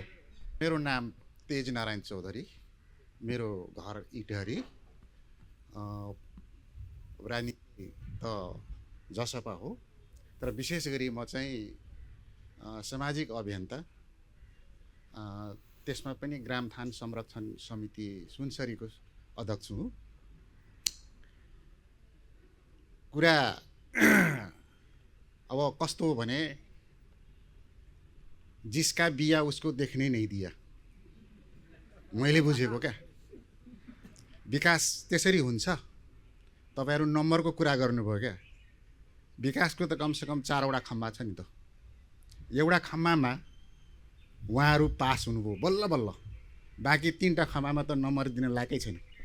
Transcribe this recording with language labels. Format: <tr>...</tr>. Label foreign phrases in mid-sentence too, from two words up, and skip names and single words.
<ne>मेरो नाम तेज नारायण चौधरी, मेरो घर इटहरी, राजनीति त जसपा हो, तर विशेष गरी म चाहिँ सामाजिक अभियन्ता, त्यसमा पनि ग्रामथान संरक्षण समिति सुनसरीको अध्यक्ष हुँ। कुरा अब कस्तो हो भने,</ne> <hi>जिसका बिया उसको देखने नहीं दिया,</hi> <ne>मैले बुझेको क्या। विकास त्यसरी हुन्छ। तपाईँहरू नम्बरको कुरा गर्नुभयो क्या। विकासको त कमसेकम 4वटा खम्बा छ नि त। एउटा खम्बामा उहाँहरू पास हुनुभयो बल्ल बल्ल, बाँकी 3टा खम्बामा त नम्बर दिन लायकै छैन।</ne>